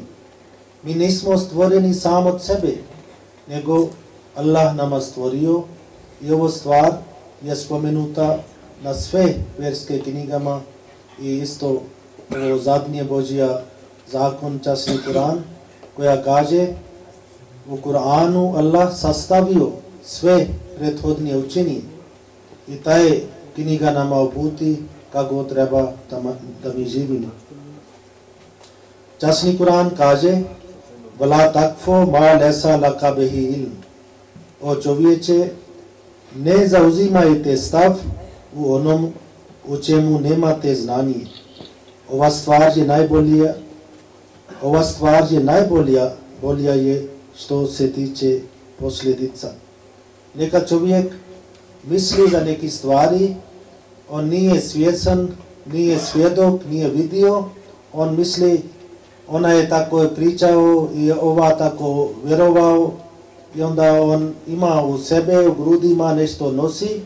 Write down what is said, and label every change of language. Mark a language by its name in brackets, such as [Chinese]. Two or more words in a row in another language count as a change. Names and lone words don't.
[Bosnian] Mi nismo stvoreni sam od sebe, nego Allah nama stvorio i ovo stvar je spomenuta na sve vjerske knjigama i isto ovo zadnje Božja zakon, časni Kur'an, koja kaže u Kur'anu Allah sastavio sve prethodne učenje i taj knjiga nama uputi kako treba da mi živimo. Časni Kur'an kaže [Arabic] ولا تقف ما ليس لك به علم. [Bosnian] O čovječe, ne zauzimajte stav u onom u čemu nemate znanje. Ova stvar je najbolja je što se tiče posljedica. Neka čovjek misli da neki stvari on nije svjesan, nije svjedok, nije vidio, on misli ona je tako pričao i ova tako vjerovao i onda on ima u sebe, u grudima nešto nosi.